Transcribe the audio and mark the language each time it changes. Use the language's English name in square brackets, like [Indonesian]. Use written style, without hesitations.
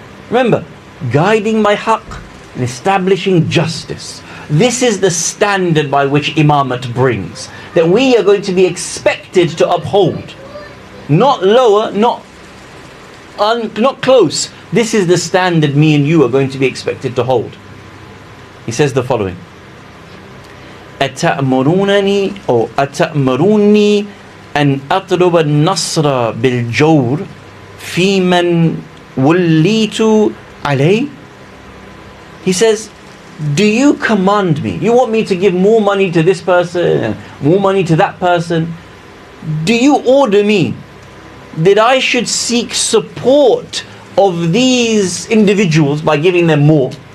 [English] Remember, guiding by haqq and establishing justice. This is the standard by which imamat brings, that we are going to be expected to uphold. Not lower, not close. This is the standard me and you are going to be expected to hold. He says the following: [Arabic] أتأمرونني أو أتأمروني أن أطلب النصر بالجور في من وليت عليه. [English] He says, do you command me? You want me to give more money to this person, more money to that person? Do you order me that I should seek support of these individuals by giving them more?